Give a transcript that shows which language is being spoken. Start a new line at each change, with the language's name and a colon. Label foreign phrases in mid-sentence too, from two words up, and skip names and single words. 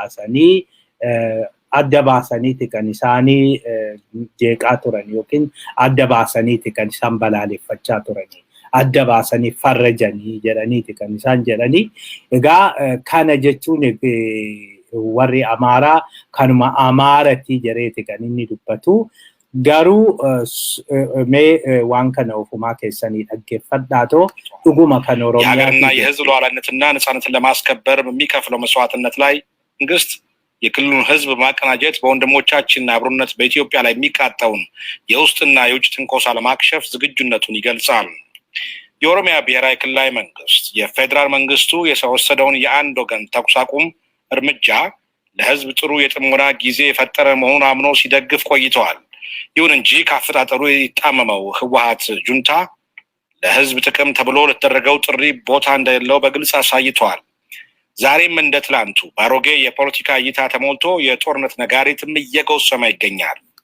Oromo: baasaniiti kan isaanii jeeqaa turan yookiin adda baasaniiti kan isaan balaaleffachaa turanii adda baasanii farrajanii jedhaniiti kan isaan jedhanii. Egaa kana jechuun warri Amaaraa kanuma Amaarati jedheeti kan inni dubbatu. Garuu mee waan kana ofumaa keessanii dhaggeeffadhaatoo dhuguma kan Oromiyaa
Amharic: የሀገርና የህዝብ ሉዓላዊነትና ነፃነትን ለማስከበር በሚከፍለው መስዋዕትነት ላይ መንግስት የክልሉን ህዝብ ማቀናጀት በወንድሞቻችንና አብሮነት በኢትዮጵያ ላይ የሚቃጣውን የውስጥና የውጭ ትንኮሳ ለማክሸፍ ዝግጁነቱን ይገልጻል። የኦሮሚያ ብሔራዊ ክልላዊ መንግስት የፌደራል መንግስቱ የወሰደውን የአንድ ወገን ተኩስ አቁም እርምጃ ለህዝብ ጥሩ የጥሞና ጊዜ የፈጠረ መሆኑን አምኖ ሲደግፍ ቆይተዋል። ይሁን እንጂ ካፈጣጠሩ የጣመመው ህወሓት ጁንታ ለህዝብ ጥቅም ተብሎ ለተደረገው ጥሪ ቦታ እንደሌለው በግልጽ አሳይቷል። ዛሬም እንደ ትላንቱ ባሮጌ የፖለቲካ እይታ ተሞልቶ የጦርነት ነጋሪትም እየጎሰመ ይገኛል።